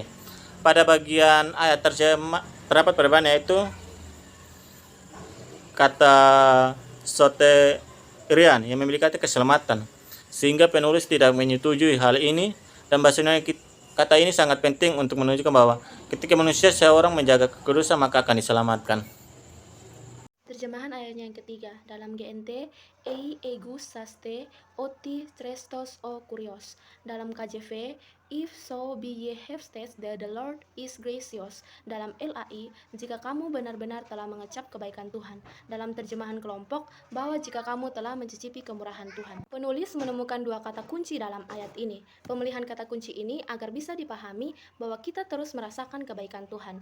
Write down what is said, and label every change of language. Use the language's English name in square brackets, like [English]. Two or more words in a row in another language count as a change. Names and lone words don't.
[Indonesian] Pada bagian ayat terdapat perbedaan, yaitu kata soterian yang memiliki arti keselamatan, sehingga penulis tidak menyetujui hal ini, dan bahasa Yunani kata ini sangat penting untuk menunjukkan bahwa ketika manusia seorang menjaga kekudusan maka akan diselamatkan. Terjemahan ayatnya yang ketiga dalam GNT, [Greek] εἰ ἐγεύσασθε ὅτι χρηστὸς ὁ κύριος. [Indonesian] Dalam KJV, [English] if so be ye have tasted that the Lord is gracious. [Indonesian] Dalam LAI, jika kamu benar-benar telah mengecap kebaikan Tuhan. Dalam terjemahan kelompok, bahwa jika kamu telah mencicipi kemurahan Tuhan. Penulis menemukan dua kata kunci dalam ayat ini. Pemilihan kata kunci ini agar bisa dipahami bahwa kita terus merasakan kebaikan Tuhan.